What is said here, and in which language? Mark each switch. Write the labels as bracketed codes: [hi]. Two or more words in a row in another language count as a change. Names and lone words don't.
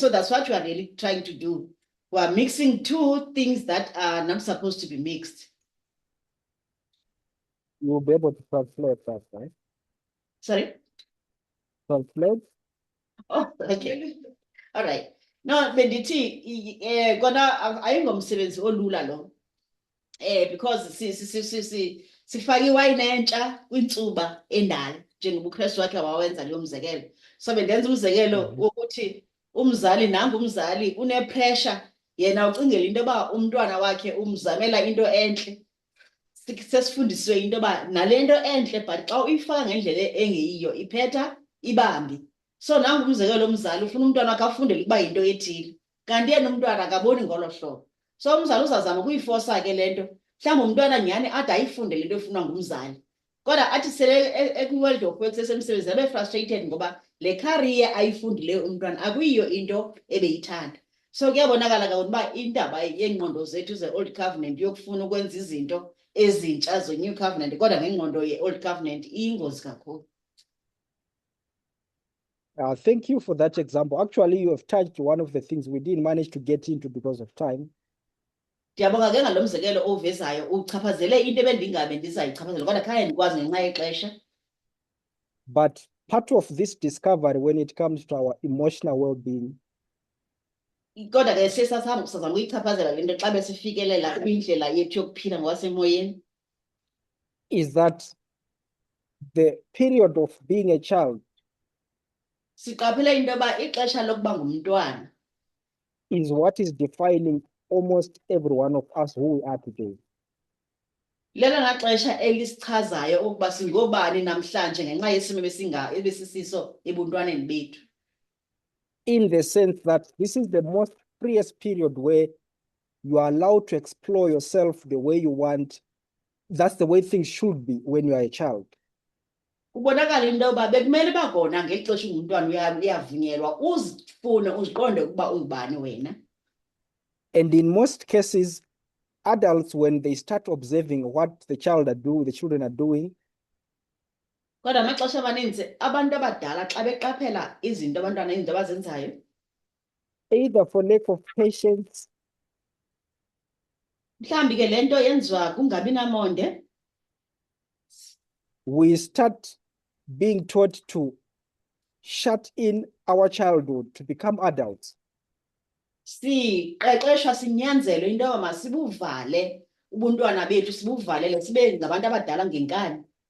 [en] So that's what we are really trying to do. We are mixing two things that are not supposed to be mixed. You will be able to translate that, right? Sorry? Translate? Oh, okay. All right. No, [xh] bendithi kona ayingomsebenzi olula lo. Because sifaka iwayini entsha kwintsuba endala njengoba uKristu wakhe wawenza leyo mzekelo. So bendenza umzekelo wokuthi umzali umzali une-pressure, yena ucingela into yoba umntwana wakhe umzamela into entle. Sesifundisiwe into yoba nale nto entle, but xa uyifaka ngendlela engeyiyo iphetha ibambi. So nangu umzekelo omzali ufuna umntwana wakhe afundele ukuba yinto ethile, kanti yena umntwana akaboni ngolo hlobo. So umzali uzazama ukuyifosa ke le nto, mhlawumbi umntwana nyhani ade ayifundele into efunwa ngumzali, kodwa athi sele ekwi- [en] world of work [xh] sesemsebenzi abe frustrated ngoba le career ayifundileyo umntwana akuyiyo into ebeyithanda. So kuyabonakala kakhulu uba indaba yeengqondo zethu ze- [en] old covenant [xh] yokufuna ukwenza izinto ezintsha ze- [en] new covenant, [xh] kodwa ngengqondo ye- [en] old covenant [xh] iyingozi kakhulu. [en] Thank you for that example. Actually, you have touched one of the things we didn't manage to get into because of time. [xh] Ndiyabonga ke ngalo mzekelo ovezayo uchaphazele into ebendingabe ndizayichaphazela, kodwa khange ndikwazi ngenxa yexesha. [en] But part of this discovery when it comes to our emotional well-being, [xh] Kodwa ke sisazama ukuyichaphazela le nto xa besifikelela kwindlela yethu yokuphila ngokwasemoyeni, [en] is that the period of being a child [xh] siqaphele into yoba ixesha lokuba ngumntwana [en] is what is defining almost every one of us who we are today. [xh] lelona xesha elisichazayo ukuba singobani namhlanje ngenxa yesimo ebesisiso ebuntwaneni bethu. [en] In the sense that this is the most freest period where you are allowed to explore yourself the way you want. That's the way things should be when you are a child. [xh] Kubonakala into yoba bekumele uba khona ngeli xesha ungumntwana uyavunyelwa uzifune uziqonde ukuba ungubani wena. [en] And in most cases, adults, when they start observing what the children are doing, [xh] Kodwa amaxesha amaninzi abantu abadala xa beqaphela izinto abantwana izinto abazenzayo, [en] either for lack of patience [xh] mhlawumbi ke le nto yenziwa kungabi namonde, [en] we start being taught to shut in our childhood to become adults. [xh] siqeqeshwa sinyanzelwe into yoba masibuvale ubuntwana bethu, sibuvalele sibe ngabantu abadala ngenkani.